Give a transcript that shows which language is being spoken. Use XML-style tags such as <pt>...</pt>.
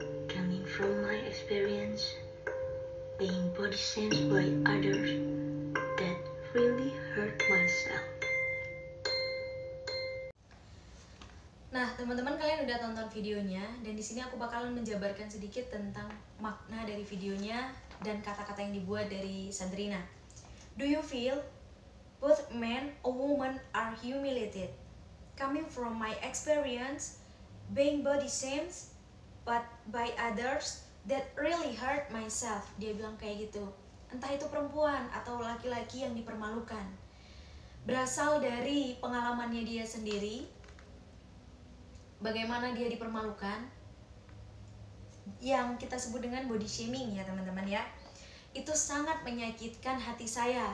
<en>Coming from my experience, being body shamed by others, that really hurt myself.</en> <id>Nah, teman-teman, kalian udah tonton videonya dan di sini aku bakalan menjabarkan sedikit tentang makna dari videonya dan kata-kata yang dibuat dari Sandrina.</id> <en>Do you feel both men or woman are humiliated? Coming from my experience, being body shamed but by others, that really hurt myself.</en> <id>Dia bilang kayak gitu. Entah itu perempuan atau laki-laki yang dipermalukan. Berasal dari pengalamannya dia sendiri, bagaimana dia dipermalukan, yang kita sebut dengan body shaming ya teman-teman ya. Itu sangat menyakitkan hati saya.</id>